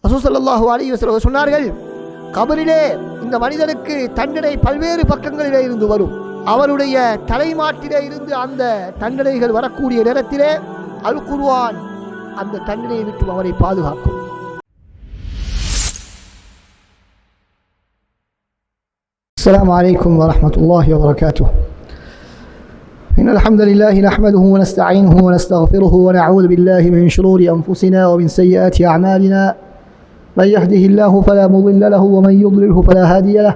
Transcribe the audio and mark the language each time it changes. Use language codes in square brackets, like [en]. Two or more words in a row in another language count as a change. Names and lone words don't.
[ta] ரசூல் [ar] صلى الله عليه وسلم [ta] சொன்னார்கள், கபரிலே இந்த மனிதனுக்கு தண்டனை பல்வேறு பக்கங்களிலே இருந்து வரும். அவருடைய தலைமாட்டிலே இருந்து அந்த தண்டனைகள் வரக்கூடிய நேரத்திலே அல் குர்ஆன் அந்த தண்டனையை விட்டு அவரை பாதுகாக்கும். [ar] السلام عليكم ورحمة الله وبركاته. إن الحمد لله نحمده ونستعينه ونستغفره ونعوذ بالله من شرور أنفسنا ومن سيئات أعمالنا. من يهده الله فلا مضل له ومن يضلله فلا هادي له.